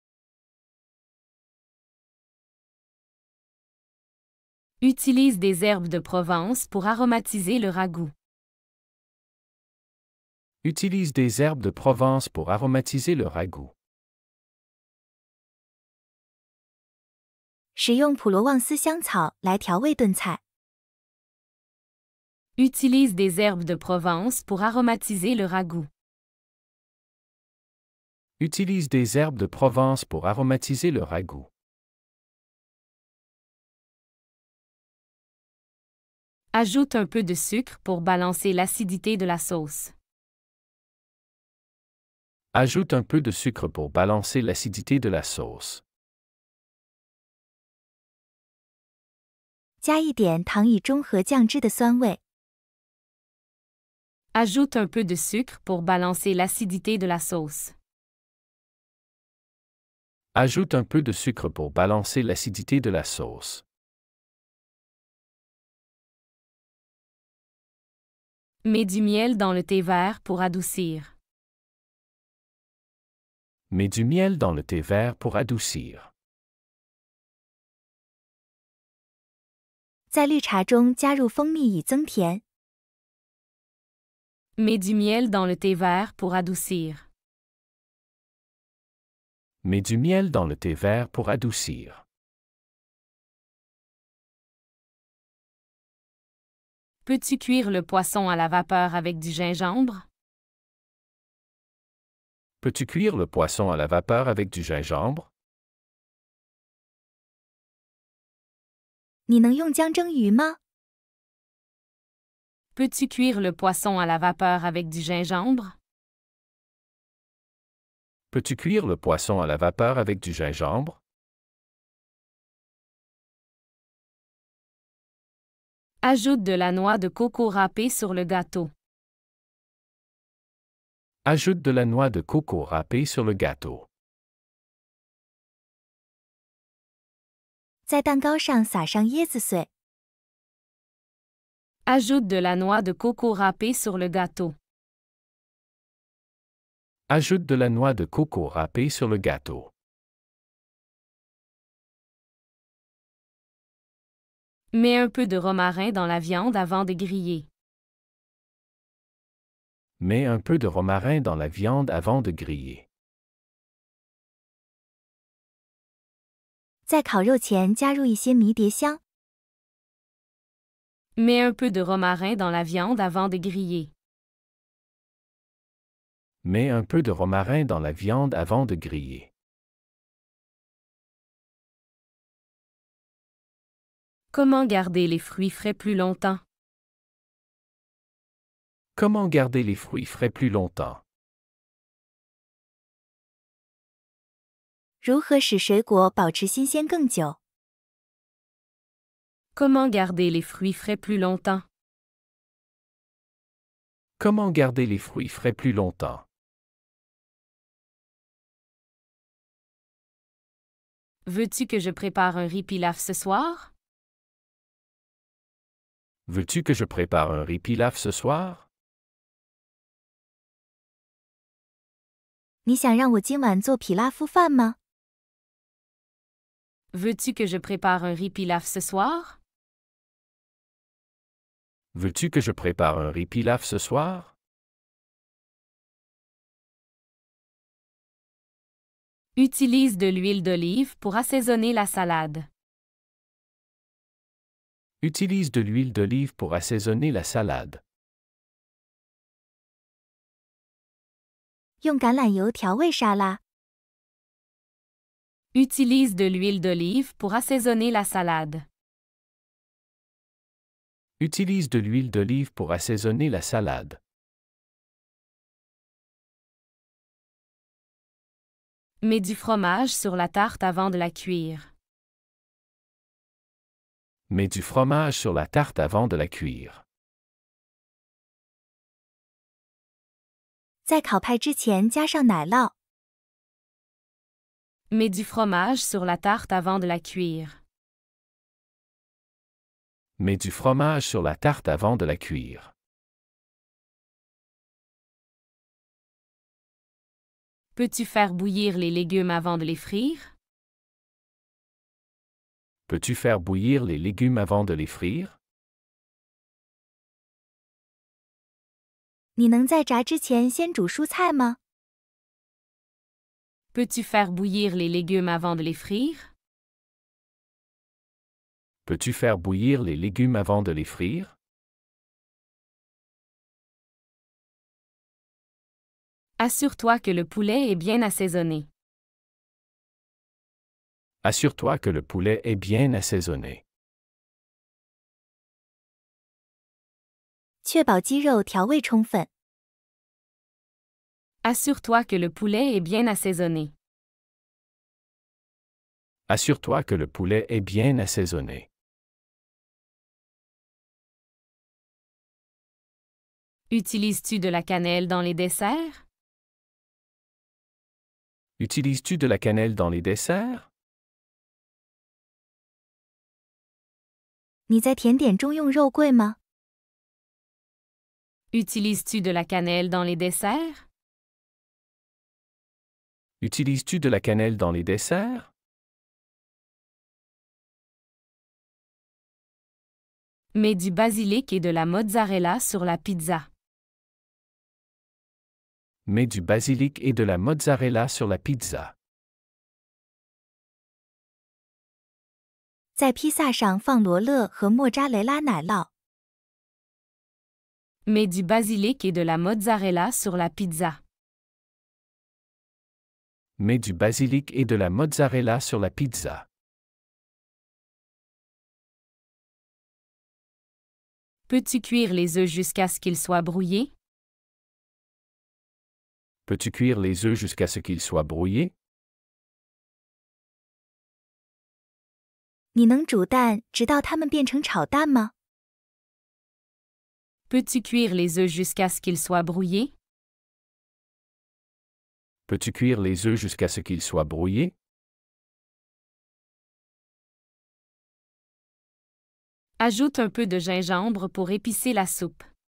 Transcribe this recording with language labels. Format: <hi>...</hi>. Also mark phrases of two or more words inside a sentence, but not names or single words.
<fr>Utilise des herbes de Provence pour aromatiser le ragoût. Utilise des herbes de Provence pour aromatiser le ragoût.</fr> <zh>使用普罗旺斯香草来调味炖菜。</zh> <fr>Utilise des herbes de Provence pour aromatiser le ragoût. Utilise des herbes de Provence pour aromatiser le ragoût. Ajoute un peu de sucre pour balancer l'acidité de la sauce. Ajoute un peu de sucre pour balancer l'acidité de la sauce.</fr> <zh>加一点糖以中和酱汁的酸味。</zh> <fr>Ajoute un peu de sucre pour balancer l'acidité de la sauce. Ajoute un peu de sucre pour balancer l'acidité de la sauce. Mets du miel dans le thé vert pour adoucir. Mets du miel dans le thé vert pour adoucir.</fr> <zh>在绿茶中加入蜂蜜以增甜。</zh> <fr>Mets du miel dans le thé vert pour adoucir. Mets du miel dans le thé vert pour adoucir. Peux-tu cuire le poisson à la vapeur avec du gingembre? Peux-tu cuire le poisson à la vapeur avec du gingembre?</fr> <zh>你能用姜蒸鱼吗？</zh> <fr>Peux-tu cuire le poisson à la vapeur avec du gingembre? Peux-tu cuire le poisson à la vapeur avec du gingembre? Ajoute de la noix de coco râpée sur le gâteau. Ajoute de la noix de coco râpée sur le gâteau.</fr> <zh>在蛋糕上撒上椰子碎。</zh> <fr>Ajoute de la noix de coco râpée sur le gâteau. Ajoute de la noix de coco râpée sur le gâteau. Mets un peu de romarin dans la viande avant de griller. Mets un peu de romarin dans la viande avant de griller.</fr> <zh>在烤肉前加入一些迷迭香。</zh> <fr>Mets un peu de romarin dans la viande avant de griller. Mets un peu de romarin dans la viande avant de griller. Comment garder les fruits frais plus longtemps? Comment garder les fruits frais plus longtemps?</fr> <zh>如何使水果保持新鲜更久？</zh> <fr>Comment garder les fruits frais plus longtemps? Comment garder les fruits frais plus longtemps? Veux-tu que je prépare un riz pilaf ce soir? Veux-tu que je prépare un riz pilaf ce soir?</fr> <zh>你想让我今晚做皮拉夫饭吗？</zh> <fr>Veux-tu que je prépare un riz pilaf ce soir? Veux-tu que je prépare un riz pilaf ce soir? Utilise de l'huile d'olive pour assaisonner la salade. Utilise de l'huile d'olive pour assaisonner la salade.</fr> <zh>用橄榄油调味沙拉。</zh> <fr>Utilise de l'huile d'olive pour assaisonner la salade. Utilise de l'huile d'olive pour assaisonner la salade. Mets du fromage sur la tarte avant de la cuire. Mets du fromage sur la tarte avant de la cuire.</fr> <zh>在烤派之前加上奶酪。</zh> <fr>Mets du fromage sur la tarte avant de la cuire. Mets du fromage sur la tarte avant de la cuire. Peux-tu faire bouillir les légumes avant de les frire? Peux-tu faire bouillir les légumes avant de les frire?</fr> <zh>你能在炸之前先煮蔬菜吗？</zh> <fr>Peux-tu faire bouillir les légumes avant de les frire? Peux-tu faire bouillir les légumes avant de les frire? Assure-toi que le poulet est bien assaisonné. Assure-toi que le poulet est bien assaisonné.</fr> <zh>确保鸡肉调味充分。</zh> <fr>Assure-toi que le poulet est bien assaisonné. Assure-toi que le poulet est bien assaisonné. Utilises-tu de la cannelle dans les desserts? Utilises-tu de la cannelle dans les desserts?</fr> <zh>你在甜点中用肉桂吗？</zh> <fr>Utilises-tu de la cannelle dans les desserts? Utilises-tu de la cannelle dans les desserts? Mets du basilic et de la mozzarella sur la pizza. Mets du basilic et de la mozzarella sur la pizza.</fr> <zh>在披萨上放罗勒和莫扎雷拉奶酪。</zh> <fr>Mets du basilic et de la mozzarella sur la pizza. Mets du basilic et de la mozzarella sur la pizza. Peux-tu cuire les œufs jusqu'à ce qu'ils soient brouillés? Peux-tu cuire les œufs jusqu'à ce qu'ils soient brouillés?</fr> <zh>你能煮蛋直到它们变成炒蛋吗？</zh> <fr>Peux-tu cuire les œufs jusqu'à ce qu'ils soient brouillés? Peux-tu cuire les œufs jusqu'à ce qu'ils soient brouillés? Ajoute un peu de gingembre pour épicer la soupe.</fr>